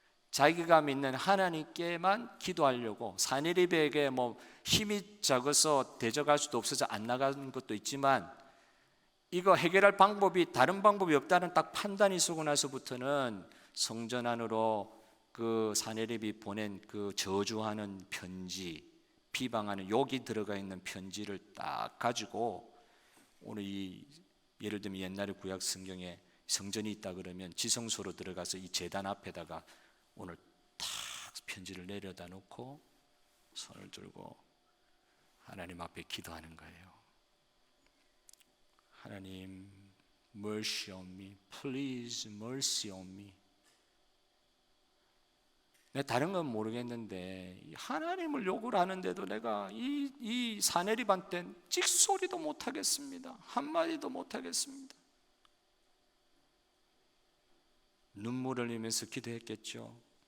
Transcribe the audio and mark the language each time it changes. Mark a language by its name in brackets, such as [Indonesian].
[Korean] 자기가 믿는 하나님께만 기도하려고, 사내립에게 뭐 힘이 적어서 대적할 수도 없어서 안 나가는 것도 있지만, 이거 해결할 방법이, 다른 방법이 없다는 딱 판단이 서고 나서부터는 성전 안으로 그 사내립이 보낸 그 저주하는 편지, 비방하는 욕이 들어가 있는 편지를 딱 가지고, 오늘 예를 들면 옛날에 구약 성경에 성전이 있다 그러면 지성소로 들어가서 이 제단 앞에다가 오늘 탁 편지를 내려다 놓고 손을 들고 하나님 앞에 기도하는 거예요. [English] 하나님, mercy on me, please mercy on me. [Korean] 내가 다른 건 모르겠는데 하나님을 욕을 하는데도 내가 이 사내립한테 찍소리도 못하겠습니다. 한마디도 못하겠습니다. 눈물을 흘리면서 기도했겠죠.